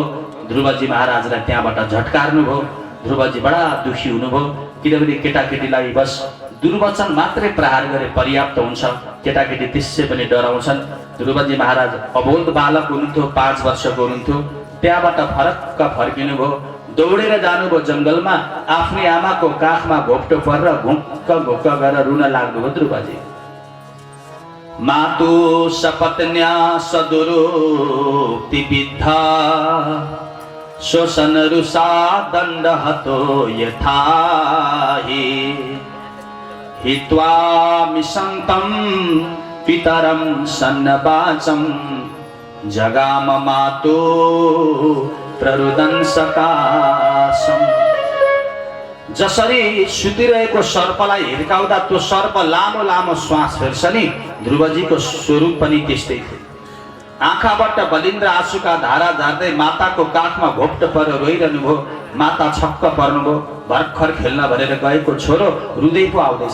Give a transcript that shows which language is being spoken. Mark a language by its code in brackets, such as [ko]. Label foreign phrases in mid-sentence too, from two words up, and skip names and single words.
[ne] ध्रुवजी महाराजलाई त्यहाँबाट झट्कार्नु भयो। ध्रुवजी बडा दुखी हुनुभयो, किनभने केटाकेटीलाई बस दुर्वचन मात्रै प्रहार गरे पर्याप्त हुन्छ, केटाकेटी त्यसै पनि डराउँछन्। ध्रुवजी महाराज अबोध बालक हुनुहुन्थ्यो, 5 वर्षको हुनुहुन्थ्यो। त्यहाँबाट फरक्क फर्किनु भयो, दौडेर जानुभयो जङ्गलमा, आफ्नै आमाको काखमा घोप्टो परेर घुक्क घुक्क गरेर रुन लाग्नुभयो ध्रुवजी। [sa] मातु सपत्न्या सदुरोक्ति विद्धा शोषण रुषा दण्ड हतो यथाहि हित्वा मिशन्तं पितरं सन्नवाचं जगाम मातु प्ररुदन सकाशम। [ne] जसरी सुतिरहेको सर्पलाई हिर्काउँदा त्यो सर्प लामो लामो श्वास फेर्छ नि, ध्रुवजीको स्वरूप पनि त्यस्तै थियो। आँखाबाट बलिन्द्र आँसुका धारा झार्दै माताको काखमा घोप्ट परेर रोइरहनु भयो। माता छक्क पर्नुभयो, भर्खर खेल्न भनेर गएको छोरो रुँदै पो आउँदैछ।